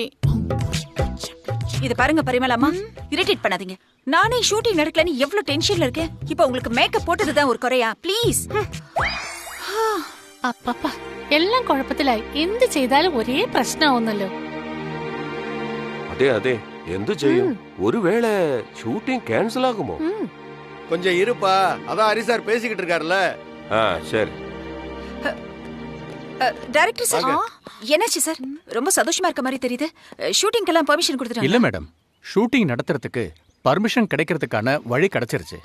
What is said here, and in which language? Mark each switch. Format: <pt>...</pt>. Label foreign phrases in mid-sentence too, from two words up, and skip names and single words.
<ta>இது பாருங்க பரிமளம்மா, இரிட்டேட் பண்ணாதீங்க. நானே ஷூட்டிங் நடக்கலன்னு எவ்வளவு டென்ஷன்ல இருக்கேன். இப்போ உங்களுக்கு மேக்கப் போட்டதுதான் ஒரு குறையா? ப்ளீஸ்.</ta> <ml>അപ്പപ്പ എല്ലാം കുഴപ്പത്തിലായി. എന്ത് ചെയ്താലും ഒരേ പ്രശ്നമാവുന്നല്ലോ. അതെ അതെ, എന്തു ചെയ്യും?</ml> <ta>ஒருவேளை</ta> <en>shooting cancel</en> <ta>ஆகுமோ? கொஞ்சம் இருப்பா, அதான் ஹரி சார் பேசிக்கிட்டு இருக்காருல்ல. சரி.</ta> <en>director sir,</en> <ta>என்னாச்சு சார்? ரொம்ப சந்தோஷமா இருக்க மாதிரி தெரியுது. ஷூட்டிங்க்கெல்லாம் பெர்மிஷன் கொடுத்துட்டாங்க? இல்ல மேடம், ஷூட்டிங் நடத்துறதுக்கு பர்மிஷன் கிடைக்கிறதுக்கான வழி கிடைச்சிருச்சு.</ta>